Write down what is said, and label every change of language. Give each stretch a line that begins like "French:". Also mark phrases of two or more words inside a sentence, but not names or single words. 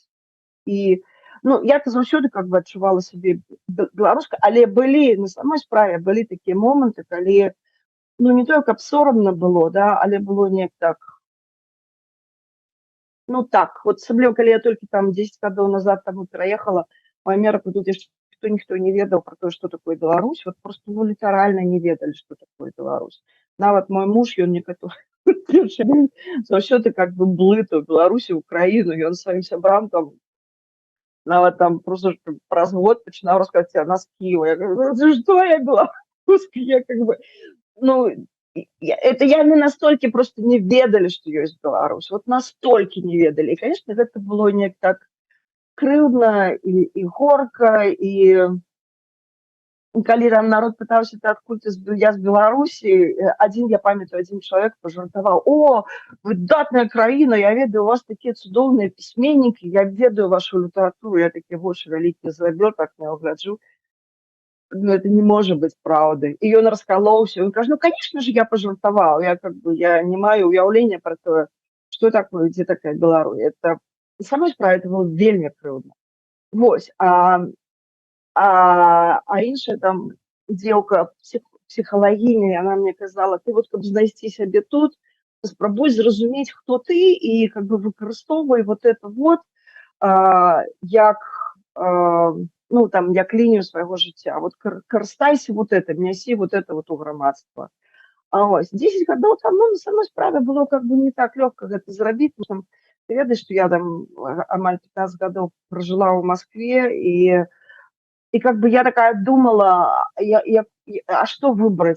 Belarusian: І ну, я заўсёды как бы адчувала сябе беларускай, але былі, на самой справе, былі такія моманты, калі, ну, не тое, каб сорамна было, да, але было неяк так, ну, так, вот асабліва, калі я толькі там 10 гадоў назад таму пераехала у Амерыку, тут яшчэ ніхто не ведаў про тое, што такое Беларусь, вот просто, ну, літаральна не ведалі, што такое Беларусь. Нават мой муж, ён некаторы заўсёды как бы блытаў Беларусі, Украіну, ён сваім сябрам там нават там просто праз год пачынаў расказваць, а нас Кіева. Я говорю, ну, што я беларускі, я как бы, ну, это яны настолькі просто не ведалі, што ёсць Беларусь, вот настолькі не ведалі. І, конечно, гэта было неяк так крыўдна і горка, і калі там народ пытаўся, ты адкуль ты, я з Беларусі, я памятаю, адзін чалавек пажартаваў, о, выдатная краіна, я ведаю, у вас такія цудоўныя пісьменнікі, я ведаю вашу літаратуру, я такія вочы вялікія зрабіў, так не гляджу. Ну,
Russian: это не может быть правдой. И он раскололся, он говорит, ну, конечно же, я пожартовал, я как бы, я
Belarusian: не маю уявления
Russian: про то, что такое, где такая Беларусь.
Belarusian: Это, на самой справе, это было вельми крыўдна. Вось, а іншая там дзеўка, псіхалагіня, она мне казала, ты вот, каб знайсці сябе тут, спрабуй зразумець, хто ты, і как бы выкарыстоўвай
Russian: вот это вот,
Belarusian: як ну, там, як лінію свайго жыцця. Вот карыстайся вот это, нясі
Russian: вот это вот
Belarusian: у грамадства. А ось, 10 гадоў там, ну, на самой справе было как бы не так лёгка гэта зрабіць. Там, ты ведаеш, што я там амаль 15 гадоў пражыла ў Маскве, і как бы я такая думала, а што выбраць?